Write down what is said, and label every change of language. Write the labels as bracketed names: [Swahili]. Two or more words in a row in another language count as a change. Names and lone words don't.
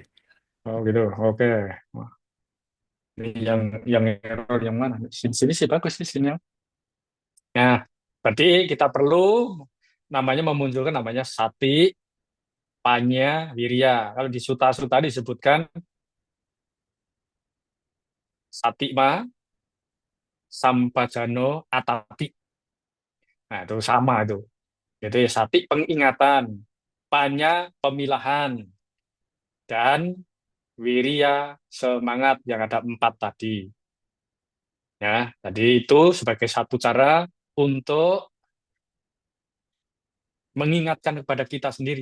[Indonesian] Oh gitu. Oke. Wah, ini yang error yang mana? Sini sih bagus sih sinyal. Nah, berarti kita perlu namanya memunculkan namanya [Pali] sati, panya, wirya. [Indonesian] Kalau di suta-suta disebutkan [Pali] satima, sampajano, atapi. [Indonesian] Nah, itu sama itu. Jadi sati pengingatan, panya pemilahan, dan wirya semangat yang ada empat tadi. Ya, tadi itu sebagai satu cara untuk mengingatkan kepada kita sendiri.